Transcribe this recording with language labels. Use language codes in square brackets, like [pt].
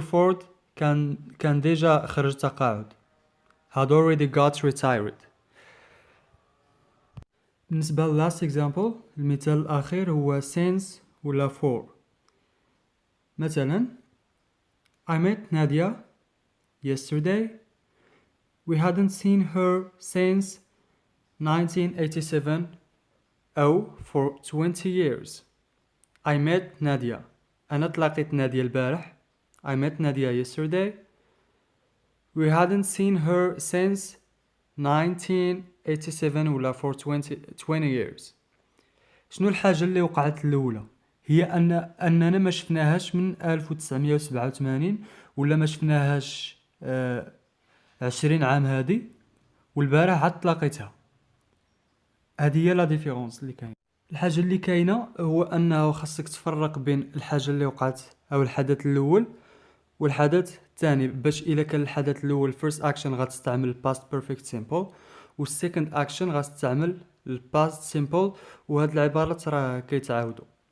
[ar] Ford كان ديجا خرج تقاعد. [en] had already got retired. [ar] بالنسبة ل [en] last example [ar] المثال الأخير هو since ولا for. [en] مثلا I met Nadia yesterday. We hadn't seen her since 1987 أو for 20 years. I met Nadia. [ar] أنا تلاقيت نادية البارح. [en] I met Nadia yesterday. We hadn't seen her since 1987 ولا for 20 years. [ar] شنو الحاجة اللي وقعت الأولى هي أننا ما شفناهاش من 1987 ولا ما شفناهاش 20 عام هادي، والبارح عاد تلاقيتها. هذه هي لا ديفيرونس اللي كاين. الحاجة اللي كاينة هو أنه خاصك تفرق بين الحاجة اللي وقعت أو الحدث الأول والحدث الثاني، باش إلا كان الحدث الأول first action غتستعمل past perfect simple والsecond action غتستعمل past simple، وهاد العبارات راه كيتعاودوا.